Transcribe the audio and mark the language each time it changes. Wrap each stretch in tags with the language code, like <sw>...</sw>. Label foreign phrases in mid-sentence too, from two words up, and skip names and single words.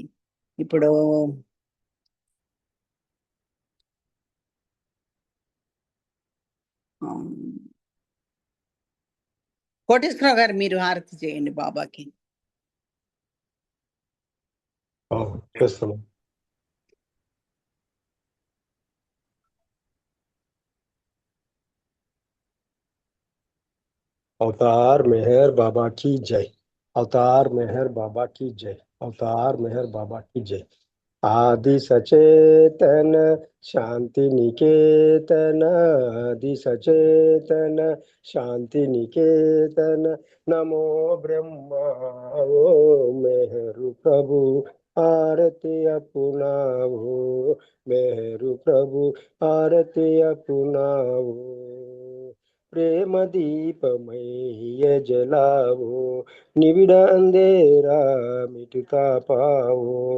<te>ఇప్పుడు కోటేశ్వరరావు గారు మీరు హారతి చేయండి బాబాకి. చేస్తున్నాం.</te> <hi>अवतार मेहर बाबा की जय। अवतार मेहर बाबा की जय। अवतार मेहर बाबा की जय। आदि सचेतन शांति निकेतन, आदि सचेतन शांति निकेतन, नमो ब्रह्मा ओ मेहरु प्रभु आरती अपनाओ, मेहरु प्रभु आरती अपनाओ। प्रेम दीपमय जलाओ, निबिड़ अंधेरा मिटता पाओ।</hi>